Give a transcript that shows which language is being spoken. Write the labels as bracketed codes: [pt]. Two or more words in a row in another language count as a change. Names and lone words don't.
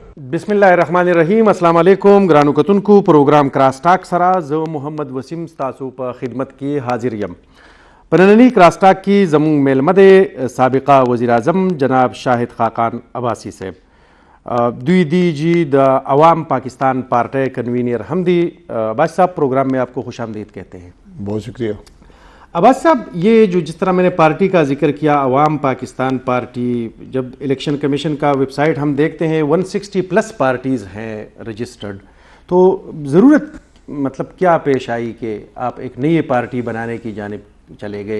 [ar] بسم الله الرحمن الرحیم. السلام علیکم [ps] ګرانو کتونکو. پروګرام کراس ټاک سره زه محمد وسیم تاسو په خدمت کې حاضر یم. په نننی کراس ټاک کې زموږ میلمه دی سابقه وزیر اعظم جناب شاهد خاقان عباسی صاحب. دوی دی جی د عوام پاکستان پارٹی کنوینر ہم دی. [ur] عباس صاحب پروگرام میں آپ کو خوش آمدید کہتے ہیں. بہت شکریہ. عباس صاحب یہ جو جس طرح میں نے پارٹی کا ذکر کیا عوام پاکستان پارٹی، جب [en] election commission [ur] کا ویب سائٹ ہم دیکھتے ہیں 160+ پارٹیز ہیں رجسٹرڈ، تو ضرورت مطلب کیا پیش آئی کہ آپ ایک نئی پارٹی بنانے کی جانب چلے گئے؟